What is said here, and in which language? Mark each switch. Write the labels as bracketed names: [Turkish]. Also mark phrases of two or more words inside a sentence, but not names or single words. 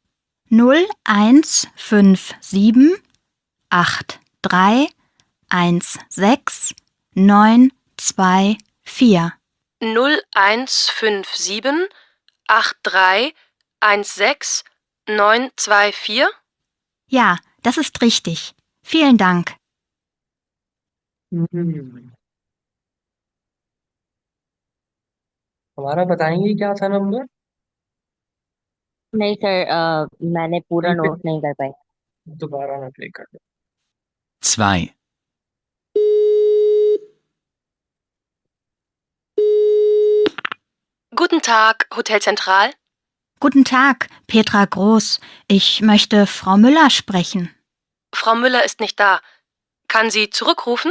[German] 0157 83 16 924. 0157 83 16 924? Ja, das ist richtig. Vielen Dank. [Hindi] हमारा बताएंगे क्या था नंबर? नहीं सर, मैंने पूरा नोट नहीं कर पाई। दोबारा मैं प्ले कर 2, [German] Guten Tag, Hotel Zentral. Guten Tag, Petra Groß. Ich möchte Frau Müller sprechen. Frau Müller ist nicht da. Kann sie zurückrufen?